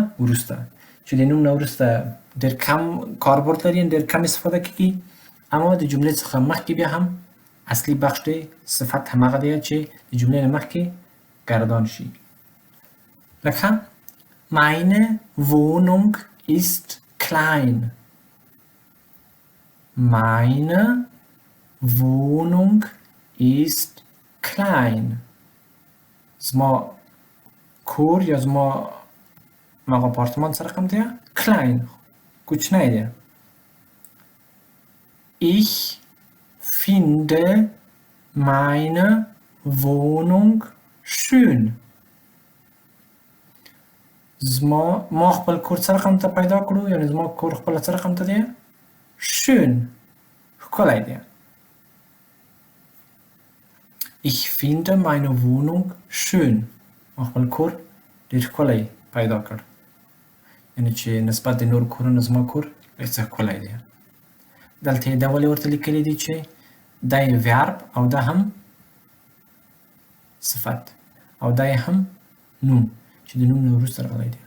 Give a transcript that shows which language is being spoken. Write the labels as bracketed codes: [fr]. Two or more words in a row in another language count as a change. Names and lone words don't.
[ps] وروسته چې د نوم نه وروسته ډېر کم کاربرد لري ډېر کم استفاده کیږي اما د جملې څخه مخکې بیا هم اصلي بخش دی صفت هماغه دی چې د جملې نه مخکې گردان شي لکه [de] Meine Wohnung ist klein Meine Wohnung ist klein. [ps] زما کور یا زما آپارتمان څه رقم دی؟ klein. کوچنی دی. [de] Ich finde meine Wohnung schön. [ps] ما خپل کور څه رقم ته پیدا کړو، یعنی زما کور خپل څه رقم ته دی؟ schön. ښکلی دی. [de] Ich finde meine Wohnung schön. [ps] ما خپل کور ډېر ښکلی پیدا کړ. یعنی چې نسبت د نور کورونو زما کور ډېر څه ښکلی دی. دلته یې دا ولې ورته لیکلی دي چې دا یې ویرب او دا هم صفت او دا یې هم نوم چې د نوم نه وروسته راغلی دی.